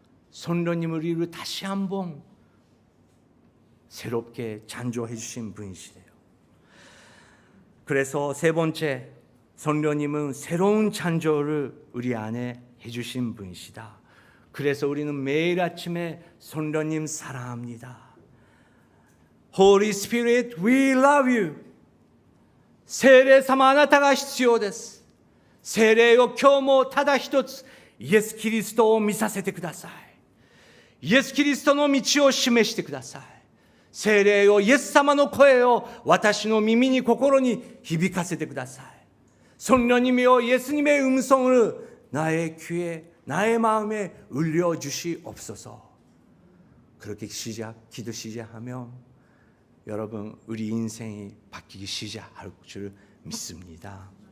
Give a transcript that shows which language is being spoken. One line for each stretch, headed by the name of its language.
Korean: 성령님을 우리를 다시 한번 새롭게 창조해 주신 분이시래요. 그래서 세 번째, 성령님은 새로운 창조를 우리 안에 해주신 분이시다. 그래서 우리는 매일 아침에 성령님 사랑합니다.
English: Holy Spirit, we love you.
Japanese: 聖霊様、あなたが必要です。聖霊を今日もただ一つ、イエス・キリストを見させてください。イエス・キリストの道を示してください。聖霊を、イエス様の声を私の耳に心に響かせてください。
Korean: 성령님이여, 예수님의 음성을 나의 귀에, 나의 마음에 울려주시옵소서. 그렇게 기도 시작하면 여러분, 우리 인생이 바뀌기 시작할 줄 믿습니다.